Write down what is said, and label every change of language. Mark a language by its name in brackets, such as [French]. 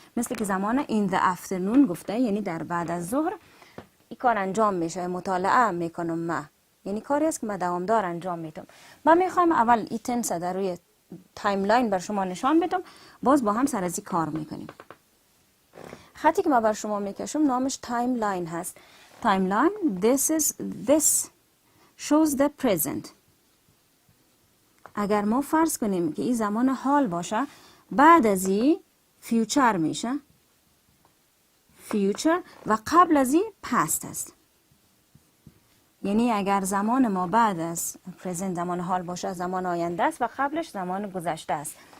[Persian] مثل که زمان [English] in the afternoon [Persian] گفته، یعنی در بعد از ظهر این کار انجام میشه، مطالعه میکنم من، یعنی کاری است که من دوامدار انجام میتم. من میخوایم اول این تنس در روی تایملاین بر شما نشان بدم، باز با هم سرازی کار میکنیم. خطی که من بر شما میکشم نامش تایملاین هست. [English] Timeline this shows the present. [Persian] اگر ما فرض کنیم که این زمان حال باشه، بعد از این فیوچر میشه، فیوچر، و قبل از این پست است. یعنی اگر زمان ما بعد از پرزنت زمان حال باشه، زمان آینده است و قبلش زمان گذشته است.